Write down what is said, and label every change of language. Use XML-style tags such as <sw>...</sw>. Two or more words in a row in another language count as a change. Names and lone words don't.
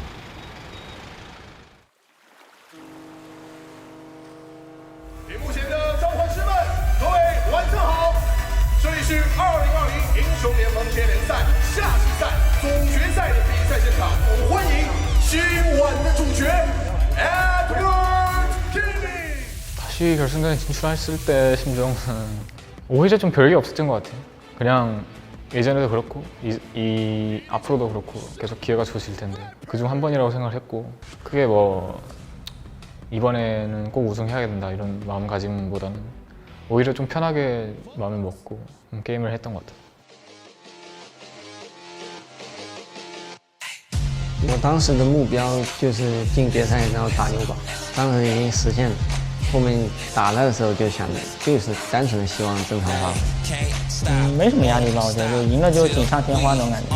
<zh>屏幕前的召唤师们，各位晚上好！这里是2020英雄联盟接连赛夏季赛总决赛的比赛现场，欢迎今晚的主角 Edward Timmy。</zh> <ko>다시 결승전에 진출했을 때 심정은 오히려 좀 별게 없었던 것 같아요. 그냥 예전에도 그렇고 앞으로도 그렇고 계속 기회가 주어질 텐데 그중 한 번이라고 생각을 했고 크게 뭐 이번에는 꼭 우승해야 된다 이런 마음가짐보다는 오히려 좀 편하게 마음을 먹고 게임을 했던 것 같아요.</ko> <zh>我当时的目标就是进决赛，然后打牛堡，当时已经实现了。后面打了的时候就想着，就是单纯的希望正常发挥。没什么压力吧，我觉得就赢了就锦上添花那种感觉。</zh>